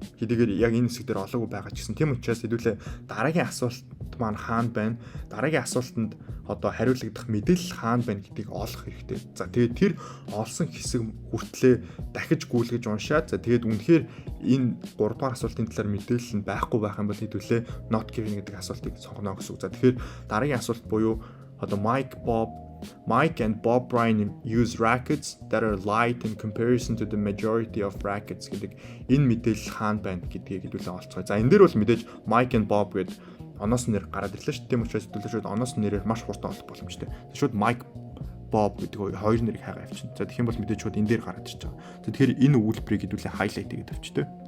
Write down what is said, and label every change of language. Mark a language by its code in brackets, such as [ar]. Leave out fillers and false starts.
[mn] Хэдийгээр яг энэ хэсэг дээр олоогүй байгаа ч гэсэн. Тийм учраас хэдүүлээ дараагийн асуулт маань хаана байна? Дараагийн асуултанд одоо хариулагдах мэдээлэл хаана байна гэдгийг олох хэрэгтэй. За, тэгээд тэр олсон хэсэг хүртлээ дахиж гүйлгэж уншаад за тэгээд үнэхээр энэ 3 дугаар асуултын талаар мэдээлэл нь байхгүй байх юм бол хэдүүлээ not given гэдэг асуултыг сонгоно гэсэн үг. За, тэгэхээр дараагийн асуулт буюу одоо [en] Mike and Bob Bryan use rackets that are light in comparison to the majority of rackets [mn] гэдэг энэ мэдээлэл хаана байна гэдгийг хэдүүлээ олцгоё. За, энэ дээр бол мэдээж Mike and Bob гэдэг оноос нэр гараад ирлээ шүү дээ. Тийм учраас хэдүүлээ оноос нэрээр маш хурдан олох боломжтой. Шууд Mike Bob гэдэг хоёр нэрийг хайгаа авчихна. За, тэгэх юм бол мэдээж шууд энэ дээр гараад ирж байгаа. За, тэгэхээр энэ өгүүлбэрийг хэдүүлээ highlight хийгээд авчтой.